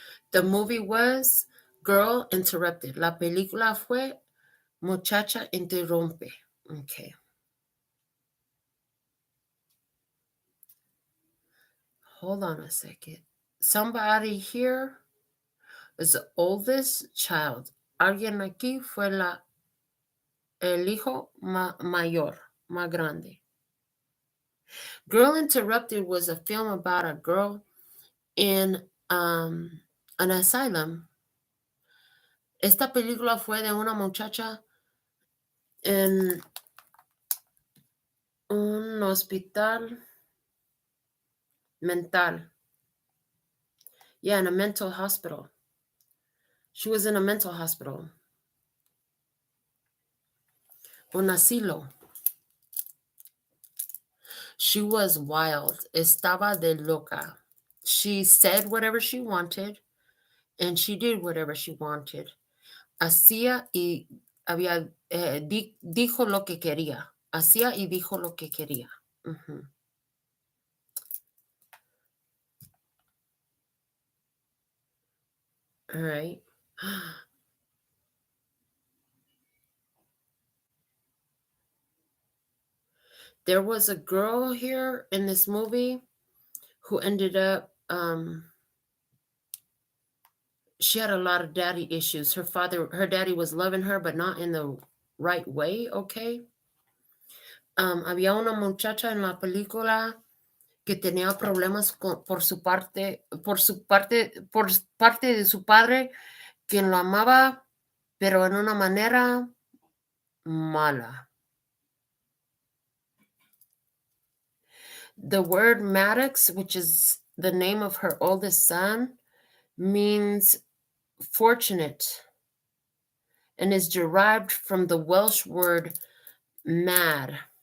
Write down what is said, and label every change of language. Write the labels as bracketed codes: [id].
[en] The movie was Girl Interrupted. [es] La película fue Muchacha Interrumpe. [en] Okay. Hold on a second. Somebody here is the oldest child. [es] Alguien aquí fue el hijo mayor, más grande. [en] Girl Interrupted was a film about a girl in an asylum. [es] Esta película fue de una muchacha en un hospital mental. [en] Yeah, in a mental hospital. She was in a mental hospital. [es] Un asilo. [en] She was wild. [es] Estaba de loca. [en] She said whatever she wanted, and she did whatever she wanted. [es] Hacía y dijo lo que quería. Hacía y dijo lo que quería. Mm-hmm. [en] All right. There was a girl here in this movie who ended up, she had a lot of daddy issues. Her daddy was loving her, but not in the right way, okay? [es] Había una muchacha en la película que tenía problemas por parte de su padre, quien lo amaba, pero en una manera mala. [en] The word Maddox, which is the name of her oldest son, means fortunate and is derived from the Welsh word mad.